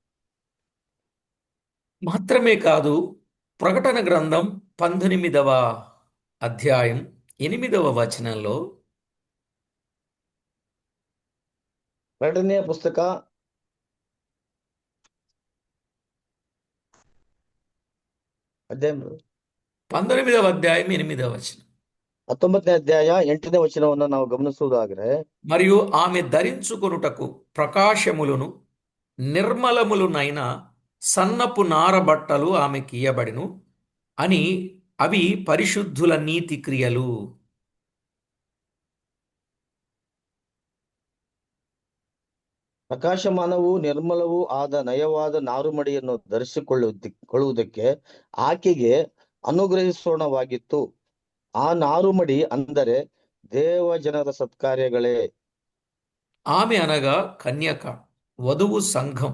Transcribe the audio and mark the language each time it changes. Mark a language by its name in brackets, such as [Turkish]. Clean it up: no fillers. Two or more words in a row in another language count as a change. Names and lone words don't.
[Telugu] మాత్రమే కాదు, ప్రకటన గ్రంథం 18వ అధ్యాయం 8వ వచనంలో [Kannada] ಪ್ರಕಟಣೆಯ ಪುಸ್ತಕ [Telugu] 19వ అధ్యాయం 8వ వచనం, [Kannada] 19ನೇ ಅಧ್ಯಾಯ 8ನೇ ವಚನವನ್ನು ನಾವು ಗಮನಿಸುವುದಾದರೆ, [Telugu] మరియు ఆమె ధరించుకొనుటకు ప్రకాశములను నిర్మలములునైన సన్నపు నారబట్టలు ఆమెకి ఇయ్యబడిను అని, అవి పరిశుద్ధుల నీతి క్రియలు. [Kannada] ಪ್ರಕಾಶಮಾನವೂ ನಿರ್ಮಲವೂ ಆದ ನಯವಾದ ನಾರುಮಡಿಯನ್ನು ಧರಿಸಿಕೊಳ್ಳುವುದಕ್ಕೆ ಆಕೆಗೆ ಅನುಗ್ರಹಿಸೋಣವಾಗಿತ್ತು. ಆ ನಾರುಮಡಿ ಅಂದರೆ ದೇವ ಜನರ ಸತ್ಕಾರ್ಯಗಳೇ. [Telugu] ఆమె అనగా కన్యక, వధువు సంఘం.